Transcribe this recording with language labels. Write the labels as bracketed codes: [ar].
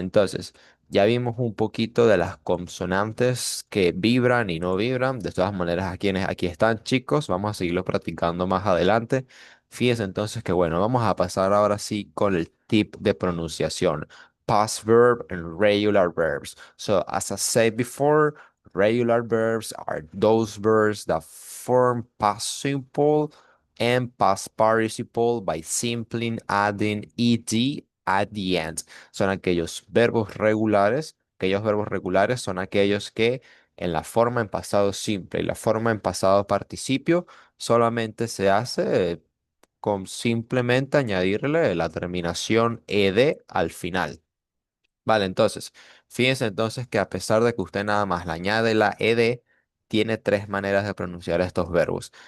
[es] Entonces, ya vimos un poquito de las consonantes que vibran y no vibran. De todas maneras, aquí están, chicos, vamos a seguirlo practicando más adelante. Fíjense entonces que, bueno, vamos a pasar ahora sí con el tip de pronunciación [en] past verb and regular verbs. So, as I said before, regular verbs are those verbs that form past simple and past participle by simply adding ed at the end. [es] Son aquellos verbos regulares. Aquellos verbos regulares son aquellos que en la forma en pasado simple y la forma en pasado participio solamente se hace con simplemente añadirle la terminación ed al final. Vale, entonces, fíjense entonces que a pesar de que usted nada más le añade la ed, tiene tres maneras de pronunciar estos verbos.